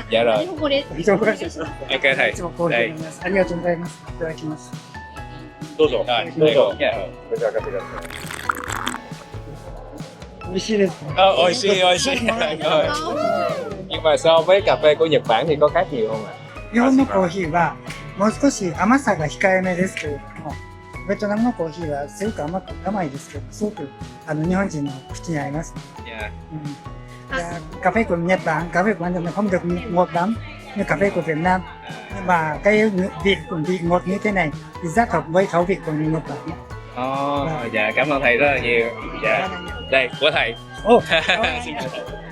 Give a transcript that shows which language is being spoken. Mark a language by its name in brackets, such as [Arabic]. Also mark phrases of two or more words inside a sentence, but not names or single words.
[Vietnamese] Dạ rồi. Ok thầy. Đây. Đây rồi. Dạ. Nhưng mà so với cà phê của Nhật Bản thì có khác nhiều không ạ? [Japanese] 日本のコーヒーはもう少し甘さが控えめですけれども、ベトナムのコーヒーはすごく甘いですけど、すごく日本人の口に合います。 [Vietnamese] Dạ. Và cà phê của Nhật Bản, cà phê của Nhật Bản không được ngọt lắm như cà phê của Việt Nam. Nhưng mà cái vị ngọt như thế này thì rất hợp với khẩu vị của người Nhật Bản. Dạ cảm ơn thầy rất là nhiều. Dạ. Đây của thầy. Xin chào thầy.